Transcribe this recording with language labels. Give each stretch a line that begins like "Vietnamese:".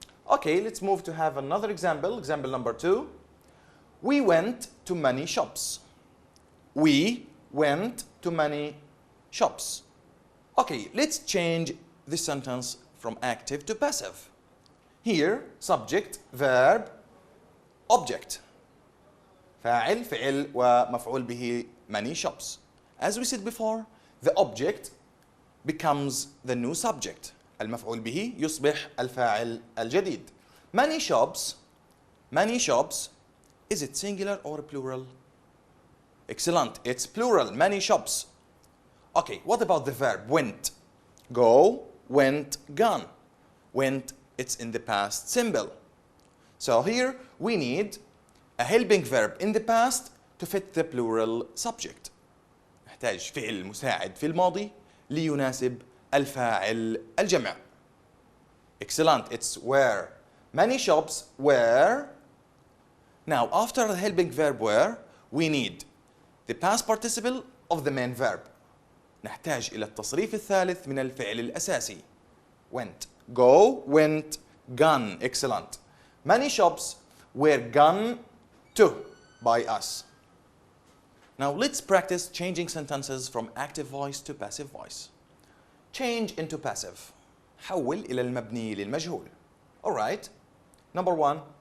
English: Okay, let's move to have another example. Example number 2. We went to many shops. We went to many shops. Okay, let's change this sentence from active to passive. Here, subject, verb, object.
Arabic: فاعل، فعل ومفعول به
English: many shops. As we said before, the object becomes the new subject.
Arabic: المفعول به يصبح الفاعل الجديد.
English: Many shops, is it singular or plural? Excellent, it's plural, many shops. Okay, what about the verb went? Go, went, gone. Went, it's in the past simple. So here we need a helping verb in the past to fit the plural subject.
Arabic: نحتاج فعل مساعد في الماضي ليناسب الفاعل الجمع.
English: Excellent, it's were. Many shops were. Now, after the helping verb were, we need the past participle of the main verb.
Arabic: نحتاج إلى التصريف الثالث من الفعل الأساسي.
English: Went. Go, went, gone. Excellent. Many shops were gone to by us. Now let's practice changing sentences from active voice to passive voice. Change into passive.
Arabic: حول إلى المبني للمجهول.
English: Alright. Number 1.